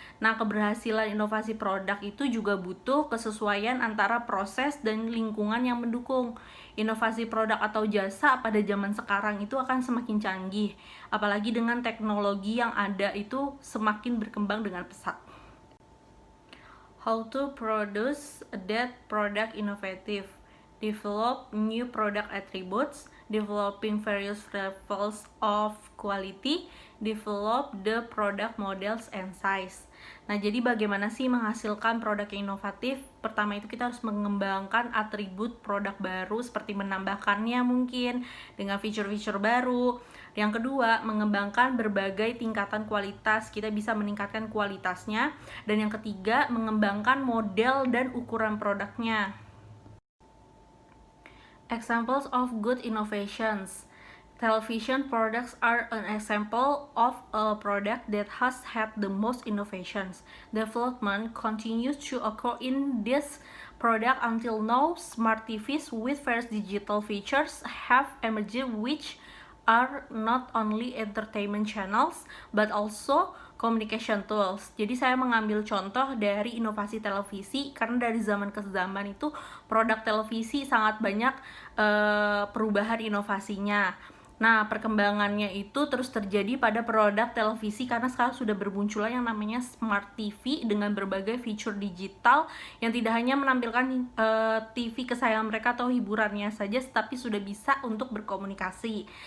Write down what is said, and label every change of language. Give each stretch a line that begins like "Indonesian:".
Indonesian: Nah, keberhasilan inovasi produk itu juga butuh kesesuaian antara proses dan lingkungan yang mendukung. Inovasi produk atau jasa pada zaman sekarang itu akan semakin canggih, apalagi dengan teknologi yang ada itu semakin berkembang dengan pesat.
English: How to produce that product innovative. Develop new product attributes, developing various levels of quality, develop the product models and size.
Indonesian: Nah, jadi bagaimana sih menghasilkan produk yang inovatif? Pertama itu kita harus mengembangkan atribut produk baru seperti menambahkannya mungkin dengan fitur-fitur baru. Yang kedua, mengembangkan berbagai tingkatan kualitas. Kita bisa meningkatkan kualitasnya. Dan yang ketiga, mengembangkan model dan ukuran produknya.
English: Examples of good innovations. Television products are an example of a product that has had the most innovations. Development continues to occur in this product until now. Smart TVs with various digital features have emerged which are not only entertainment channels but also communication tools.
Indonesian: Jadi saya mengambil contoh dari inovasi televisi karena dari zaman ke zaman itu produk televisi sangat banyak perubahan inovasinya. Nah, perkembangannya itu terus terjadi pada produk televisi karena sekarang sudah bermunculan yang namanya Smart TV dengan berbagai fitur digital yang tidak hanya menampilkan TV kesayangan mereka atau hiburannya saja, tapi sudah bisa untuk berkomunikasi.